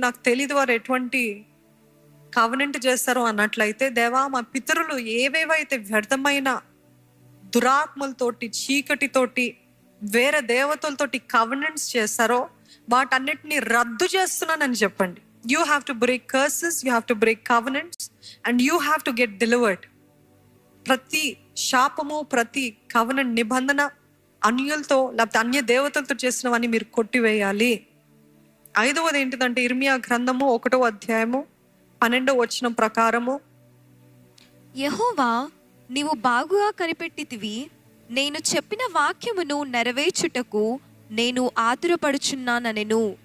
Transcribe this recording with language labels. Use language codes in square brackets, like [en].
[te] నాకు తెలియదు వారు ఎటువంటి కవెనెంట్ చేస్తారో అన్నట్లయితే, దేవా, మా పితరులు ఏవేవైతే వ్యర్థమైన దురాత్మలతోటి, చీకటితోటి, వేరే దేవతలతోటి కవెనెంట్స్ చేస్తారో వాటన్నిటిని రద్దు చేస్తున్నానని చెప్పండి. [en] You have to break curses, you have to break covenants, and you have to get delivered. [te] ప్రతి శాపము, ప్రతి కవెనెంట్ నిబంధన అన్యులతో లేకపోతే అన్య దేవతలతో చేసినవన్నీ మీరు కొట్టివేయాలి. ఐదవది ఏంటిదంటే, ఇర్మియా గ్రంథము 1వ అధ్యాయము 12వ వచనం ప్రకారము, యెహోవా, నీవు బాగుగా కనిపెట్టితివి, నేను చెప్పిన వాక్యమును నెరవేర్చుటకు నేను ఆతురపడుచున్నానెను.